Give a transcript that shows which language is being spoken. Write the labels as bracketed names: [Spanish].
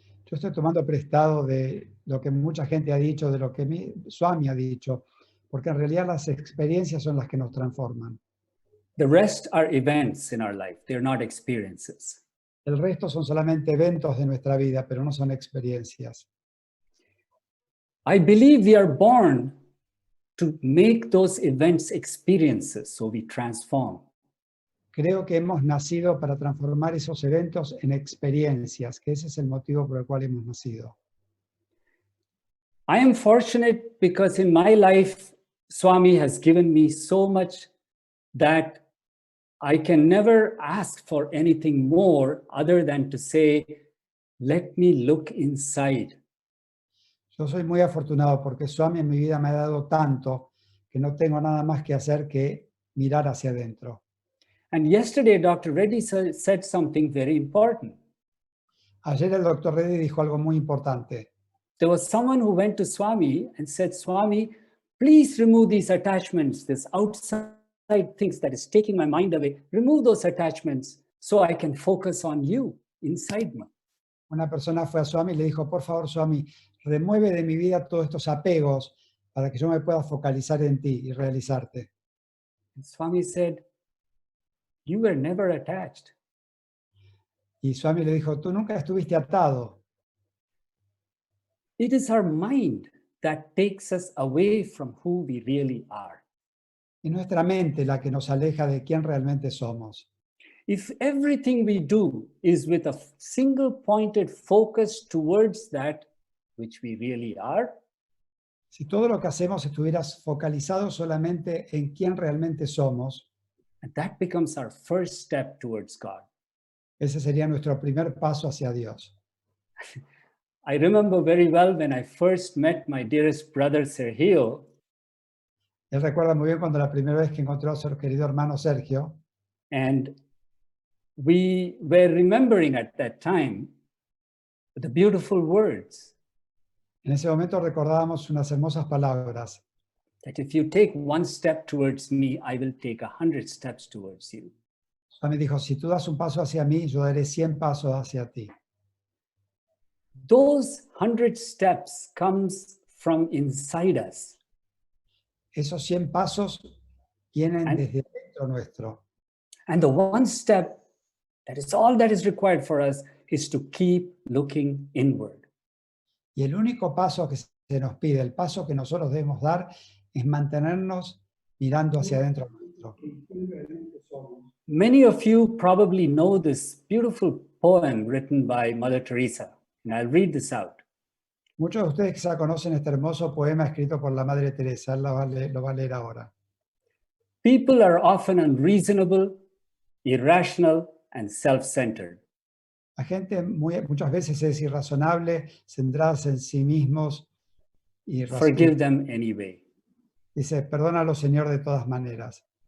[Spanish] Yo estoy tomando prestado de lo que mucha gente ha dicho, de lo que Swami ha dicho, porque en realidad las experiencias son las que nos transforman. [English] The rest are events in our life, they're not experiences. [Spanish] El resto son solamente eventos de nuestra vida, pero no son experiencias. [English] I believe we are born to make those events experiences, so we transform. [Spanish] Creo que hemos nacido para transformar esos eventos en experiencias, que ese es el motivo por el cual hemos nacido. [English] I am fortunate because in my life, Swami has given me so much that I can never ask for anything more other than to say, let me look inside. [Spanish] Yo soy muy afortunado porque Swami en mi vida me ha dado tanto que no tengo nada más que hacer que mirar hacia adentro. [English] And yesterday, Dr. Reddy said something very important. [Spanish] Ayer el Dr. Reddy dijo algo muy importante. [English] There was someone who went to Swami and said, Swami, please remove these attachments, this outside things that is taking my mind away. Remove those attachments so I can focus on you inside me. [Spanish] Una persona fue a Swami y le dijo, por favor, Swami, remueve de mi vida todos estos apegos para que yo me pueda focalizar en ti y realizarte. [English] And Swami said, you were never attached. [Spanish] Y Swami le dijo, tú nunca estuviste atado. [English] It is our mind that takes us away from who we really are. [Spanish] Es nuestra mente la que nos aleja de quién realmente somos. [English] If everything we do is with a single pointed focus towards that which we really are, [Spanish] Si todo lo que hacemos estuviera focalizado solamente en quién realmente somos, [English] and that becomes our first step towards God. [Spanish] ese sería nuestro primer paso hacia Dios. [English] I remember very well when I first met my dearest brother Sergio. [Spanish] Él recuerda muy bien cuando la primera vez que encontró a su querido hermano Sergio, [English] And we were remembering at that time the beautiful words [Spanish] en ese momento recordábamos unas hermosas palabras, [English] that if you take one step towards me, I will take 100 steps towards you. [Spanish] Swami dijo, si tú das un paso hacia mí, yo daré 100 pasos hacia ti. [English] Those 100 steps comes from inside us. [Spanish] Esos 100 pasos vienen [English] And- [Spanish] desde dentro nuestro. [English] And the one step that is all that is required for us is to keep looking inward. [Spanish] Y el único paso que se nos pide, el paso que nosotros debemos dar, es mantenernos mirando hacia adentro nuestro. [English] Many of you probably know this beautiful poem written by Mother Teresa, and I'll read this out. [Spanish] Muchos de ustedes quizá conocen este hermoso poema escrito por la Madre Teresa, él lo va a leer ahora. [English] People are often unreasonable, irrational, and self-centered. [Spanish] La gente muchas veces es irrazonable, centrada en sí mismos y [English] Forgive them anyway. [Spanish] dice, perdónalo, Señor, de todas maneras.